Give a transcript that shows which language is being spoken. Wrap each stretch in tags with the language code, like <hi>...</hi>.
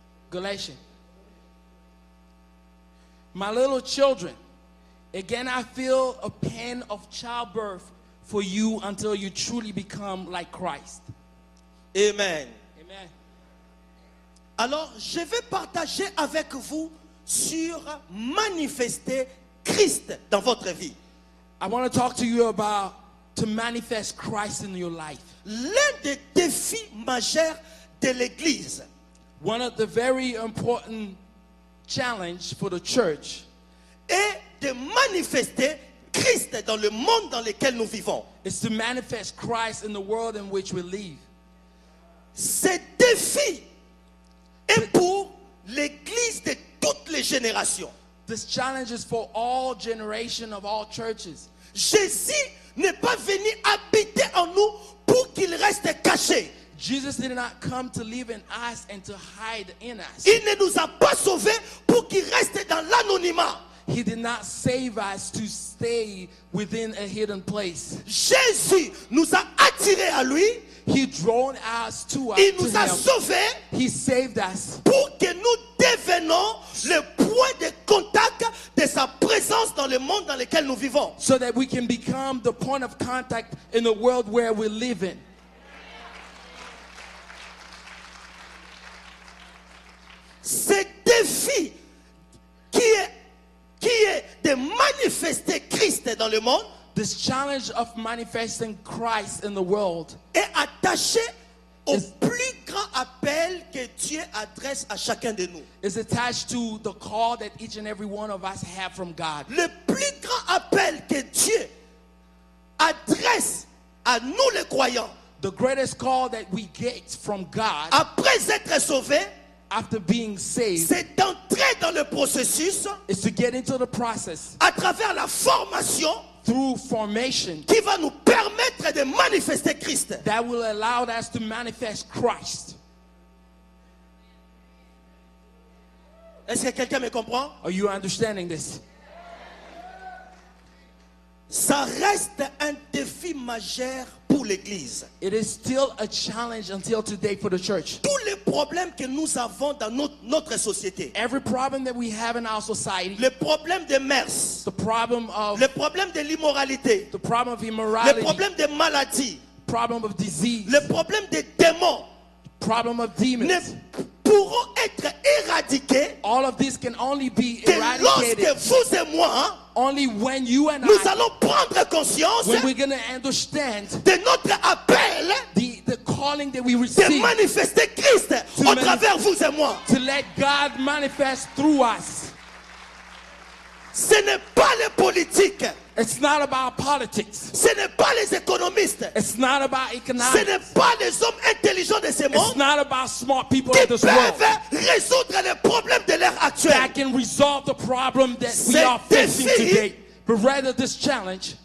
<en>Galatians. My little children, again I feel a pain of childbirth for you until you truly become like Christ. Amen. Amen.</en> <fr>Alors, je vais partager avec vous sur manifester Christ dans votre vie.</fr> <en>I want to talk to you about to manifest Christ in your life.</en> <fr>L'un des défis majeurs de l'Église</fr> <en>One of the very important challenge for the church</en> <fr>est de manifester Christ dans le monde dans lequel nous vivons.</fr> <en>is to manifest Christ in the world in which we live.</en> <fr>Ce défi est pour l'Église de toutes les générations.</fr> <en>This challenge is for all generation of all churches.</en> <fr>Jésus n'est pas venu habiter en nous pour qu'il reste caché.</fr> <en>Jesus did not come to live in us and to hide in us.</en> <fr>Il ne nous a pas sauvés pour qu'il reste dans l'anonymat.</fr> <en>He did not save us to stay within a hidden place.</en> <fr>Jésus nous a attirés à lui.</fr> <en>He drawn us to</en> <fr>Il nous a</fr> <en>him.</en> <fr>sauvés</fr> <en>He saved us</en> <fr>pour que nous devenons le point de contact de sa présence dans le monde dans lequel nous vivons.</fr> <en>so that we can become the point of contact in the world where we live in.</en> <fr>Ce défi qui est de manifester Christ dans le monde</fr> <en>This challenge of manifesting Christ in the world</en> <fr>est attaché au</fr> <en>Is-</en> <fr>plus grand appel que Dieu adresse à chacun de nous.</fr> <en>is attached to the call that each and every one of us have from God.</en> <fr>Le plus grand appel que Dieu adresse à nous les croyants</fr> <en>The greatest call that we get from God</en> <fr>après être sauvés,</fr> <en>after being saved</en> <fr>c'est d'entrer dans le processus</fr> <en>is to get into the process</en> <fr>à travers la formation</fr> <en>through formation</en> <fr>qui va nous permettre de manifester Christ.</fr> <en>that will allow us to manifest Christ.</en> <fr>Est-ce que quelqu'un me comprend?</fr> <en>Are you understanding this?</en> <fr>Ça reste un défi majeur pour l'Église.</fr> <en>It is still a challenge until today for the church.</en> <fr>Tous les problèmes que nous avons dans notre société,</fr> <en>Every problem that we have in our society,</en> <fr>les problèmes de mœurs,</fr> <en>the problem of</en> <fr>les problèmes de l'immoralité,</fr> <en>the problem of</en> <fr>les</fr> <en>immorality,</en> <fr>problèmes de maladie,</fr> <en>problem of disease,</en> <fr>les problèmes de démons</fr> <en>problem of</en> <fr>ne</fr> <en>demons.</en> <fr>pourront être éradiqués</fr> <en>All of this can only be</en> <fr>que</fr> <en>eradicated</en> <fr>lorsque vous et moi,</fr> <en>only when you and</en> <fr>nous</fr> <en>I,</en> <fr>allons prendre conscience</fr> <en>when we're going to understand</en> <fr>de notre appel</fr> <en>the calling that we</en> <fr>de</fr> <en>receive</en> <fr>manifester Christ au travers vous et moi.</fr> <en>to let God manifest through us.</en> <fr>Ce n'est pas les politiques,</fr> <en>It's not about politics.</en> <fr>ce n'est pas les économistes,</fr> <en>It's not about</en> <fr>ce</fr> <en>economics.</en> <fr>n'est pas les hommes intelligents de ce</fr> <en>It's</en> <fr>monde</fr> <en>not about smart people</en> <fr>qui</fr> <en>in this world</en> <fr>peuvent résoudre les problèmes de l'ère</fr> <en>that</en> <fr>actuelle.</fr> <en>can resolve the problem that we</en> <fr>Cet</fr> <en>are facing</en> <fr>défi</fr> <en>today. But rather this challenge</en>